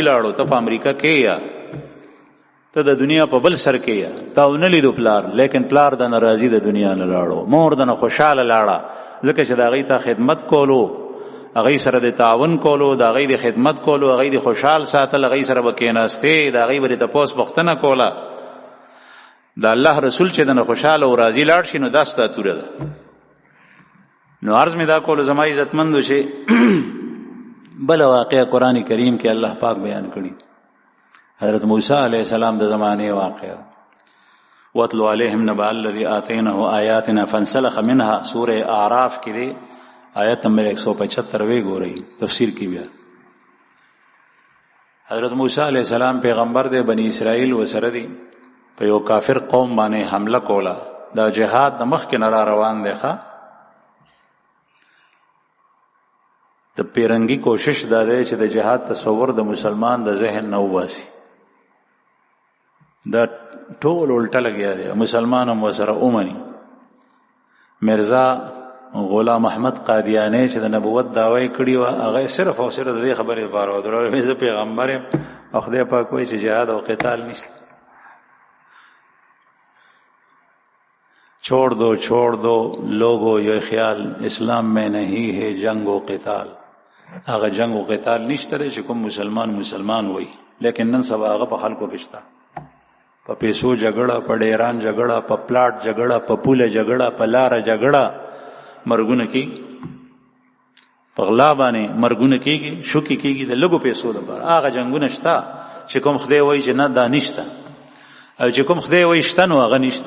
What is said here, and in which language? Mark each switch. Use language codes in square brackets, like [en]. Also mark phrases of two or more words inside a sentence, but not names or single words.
[ps] لاړو ته په امریکا کې یا ته د دنیا په بل سر کې یا تا ونه لیدو پلار لیکن پلار د ناراضي د دنیا نه لاړو مور د نه خوشاله لاړه ځکه چې د هغې ته خدمت کولو هغې سره د تعاون کولو د هغې د خدمت کولو هغې د خوشحال ساتل هغې سره به کېناستې د هغې به د تپوس پوښتنه کوله د الله رسول چې د نه خوشحاله او راضي لاړ شي نو دا ستا توره ده. نو عرض مې دا کولو زما عزتمندو چې بله واقعه قرآن کریم کې الله پاک بیان کړي حضرت موسی [ar] علیه السلام [ps] د زمانې واقعه [ar] واتلو علیهم نبأ الذی آتیناه آیاتنا فانسلخ منها [ps] سوره اعراف کې دی آیت نمبر 175 وی ګورئ تفسیر کې بیا حضرت موسی [ar] علیہ السلام [ps] پیغمبر دی بنی اسرائیل وسره دی په یو کافر قوم باندې حمله کوله دا جهاد د مخ کې نه روان دی ښا د پیرنګي کوشش دا دی چې د جهاد تصور د مسلمان د ذهن نه وباسي دا ټول الټه لګیا دی مسلمان هم وسره اومني مرزا غلام احمد قادیانی چې د نبوت دعوی کړی و هغه صرف او صرف د دې خبرې لپاره و درو زه پیغمبر یم او خدای پاک وایي چې جهاد او قتال نشته [ur] چھوڑ دو لوگو یہ خیال اسلام میں نہیں ہے جنگ و قتال [ps] هغه جنگ و قتال نشته چې کوم مسلمان وایي لیکن نن سبا هغه په خلکو پښتا په پیسو جګړه په ډیران جګړه په پلاټ جګړه په پوله جګړه په لار جګړه مرګونه کېږي په غلا باندې مرګونه کېږي شوکې کېږي د لږو پیسو لپاره هغه جنګونه شته چې کوم خدای وایي چې نه دا نشته او چې کوم خدای وایي شته نو هغه نشته.